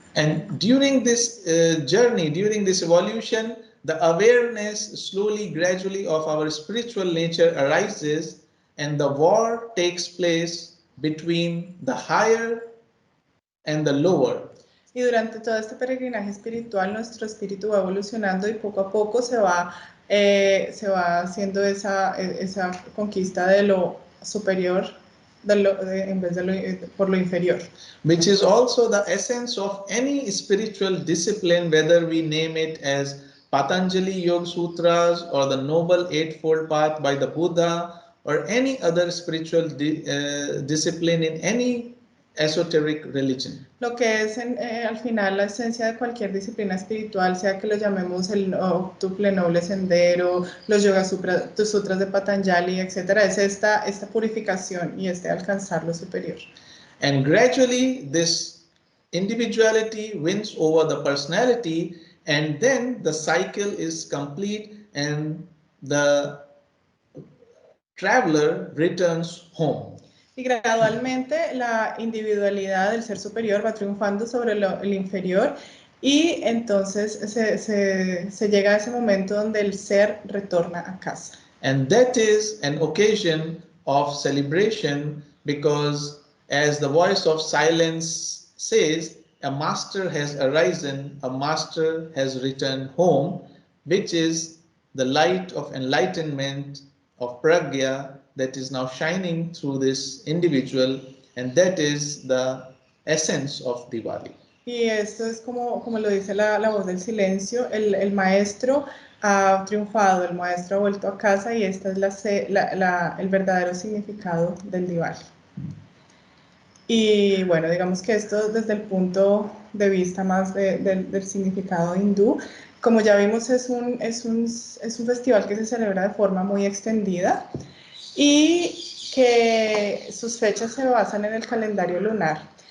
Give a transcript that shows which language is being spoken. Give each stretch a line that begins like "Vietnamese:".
English: And during this journey, during this evolution, the awareness slowly, gradually of our spiritual nature arises, and the war takes place between the higher and the lower.
Spanish: Y durante todo este peregrinaje espiritual, nuestro espíritu va evolucionando y poco a poco se va haciendo esa conquista de lo superior en vez de por lo inferior.
English: Which is also the essence of any spiritual discipline, whether we name it as Patanjali Yoga Sutras or the Noble Eightfold Path by the Buddha or any other spiritual discipline in any esoteric religion.
Spanish: Lo que es al final la esencia de cualquier disciplina espiritual, sea que lo llamemos el octuple noble sendero, los yoga sutras de Patanjali, etc., es esta purificación y alcanzar lo superior.
English: And gradually this individuality wins over the personality, and then the cycle is complete and the traveler returns home.
Spanish: Y gradualmente la individualidad del ser superior va triunfando sobre el inferior y entonces se llega a ese momento donde el ser retorna a casa.
English: And that is an occasion of celebration because, as the voice of silence says, a master has arisen, a master has returned home, which is the light of enlightenment of pragya that is now shining through this individual, and that is the essence of Diwali.
Spanish: Y esto es como lo dice la voz del silencio, el maestro ha triunfado, el maestro ha vuelto a casa y este es el verdadero significado del Diwali. Y bueno, digamos que esto desde el punto de vista más del significado hindú, como ya vimos es un festival que se celebra de forma muy extendida y que sus fechas se basan en el calendario lunar.